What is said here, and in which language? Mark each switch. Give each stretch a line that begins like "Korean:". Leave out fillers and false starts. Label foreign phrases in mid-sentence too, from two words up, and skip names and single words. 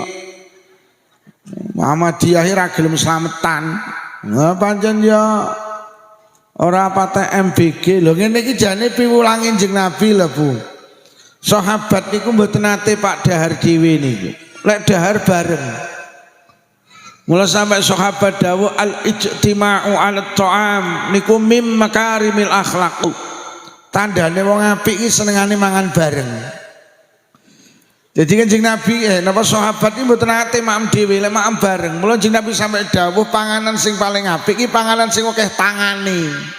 Javanese: Muhammadiyah ora gelem slametan. Nah pancen ya ora patek MBG. Lho ngene iki jane piwulangi Kanjeng Nabi lho, Bu. Sahabat niku mboten nate Pak dahar dhewe niku. Lek dahar bareng. Mula sampai sahabat dawuh
Arabic: الاجتماع على الطعام
Javanese: niku
Arabic: من مكارم الأخلاق.
Javanese: Tandane wong apik iki senengane mangan bareng. Jadi Kanjeng Nabi napa sahabat iki mboten nate maem dhewe, lek maem bareng. Mula Kanjeng Nabi sampai dawuh panganan sing paling apik iki panganan sing akeh tangane.